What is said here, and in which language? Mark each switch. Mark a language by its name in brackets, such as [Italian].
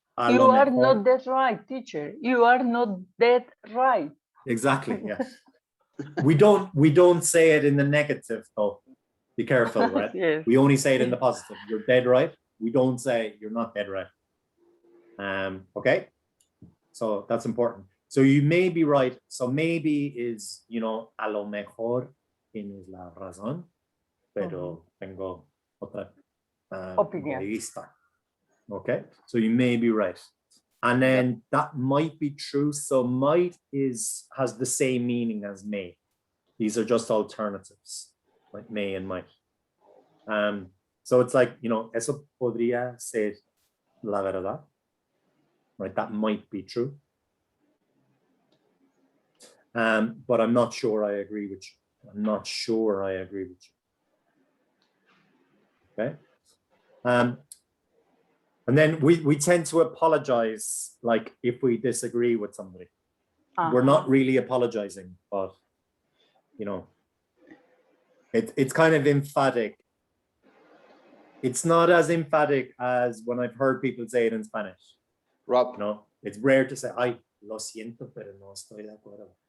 [English] you are not that right, teacher. You are not that right. Exactly. Yeah. we don't say it in the negative though. Be careful, right? Yes. We only say it in the positive. You're dead right. We don't say you're not dead right. Okay. So that's important. So you may be right. So maybe is, you know, [Spanish] a lo mejor tienes la razón, pero tengo otra opinión. de vista. [English] Okay. So you may be right. And then that might be true. So might has the same meaning as may. These are just alternatives, like may and might. So it's like, you know, [Spanish] eso podría ser la verdad, [English] right? That might be true. But I'm not sure I agree with you. I'm not sure I agree with you. Okay. And then we tend to apologize, like if we disagree with somebody. We're not really apologizing, but you know, it's kind of emphatic. It's not as emphatic as when I've heard people say it in Spanish. Rob. You know, it's rare to say, [Spanish] "Ay, lo siento, pero no estoy de acuerdo."